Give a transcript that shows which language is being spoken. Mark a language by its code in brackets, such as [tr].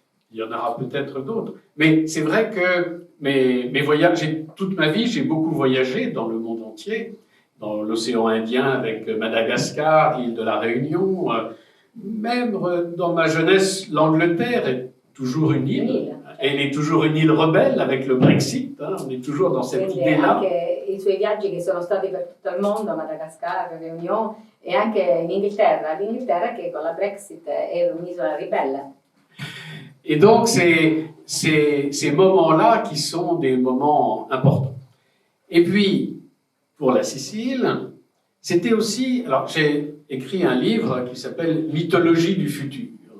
[fr] Il y en aura peut-être d'autres, mais c'est vrai que mes voyages, toute ma vie, j'ai beaucoup voyagé dans le monde entier, dans l'océan Indien avec Madagascar, l'île de la Réunion. Même dans ma jeunesse, l'Angleterre est toujours une île. Elle est toujours une île rebelle avec le Brexit. Hein, on est toujours dans cette idée-là. [it] Anche i suoi viaggi che sono stati per tutto il mondo, Madagascar, Réunion, e anche in Inghilterra. L'Inghilterra che con la Brexit è un'isola ribelle. [fr] Et donc, ces moments-là qui sont des moments importants. Et puis, pour la Sicile, c'était aussi... Alors, j'ai écrit un livre qui s'appelle « Mythologie du futur ».